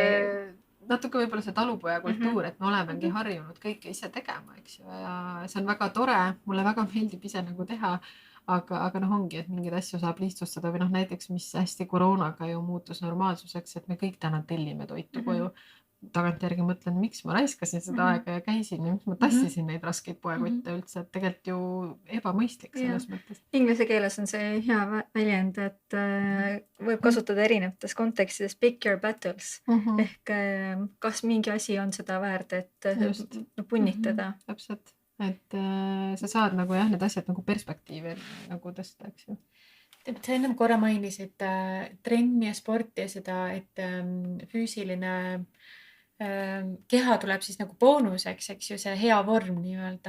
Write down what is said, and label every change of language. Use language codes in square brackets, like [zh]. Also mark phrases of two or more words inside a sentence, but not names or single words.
[et] natuke võib-olla see talupoja kultuur, et me olemegi harjunud kõike ise tegema, eks ju, ja see on väga tore, mulle väga meeldib ise nagu teha, aga ongi, et mingeid asju saab lihtsustada või näiteks, mis hästi koroonaga ju muutus normaalsuseks, et me kõik täna tellime toitu koju. Tagantjärgi mõtlen, miks ma raiskasin seda aega ja käisin ja miks ma tassisin neid raskeid poekotte üldse, et tegelikult ju ebamõistlik selles mõttes. Inglise keeles on see hea väljend, et võib kasutada erinevates kontekstides [en] pick your battles [et] ehk kas mingi asi on seda väärt, et punnitada. Täpselt, et sa saad nagu need asjad nagu perspektiivi nagu tõsta, eks ju. Sa ennem korra mainisid trenni ja sporti ja seda, et füüsiline keha tuleb siis nagu boonuseks, eks ju, see hea vorm nii-öelda.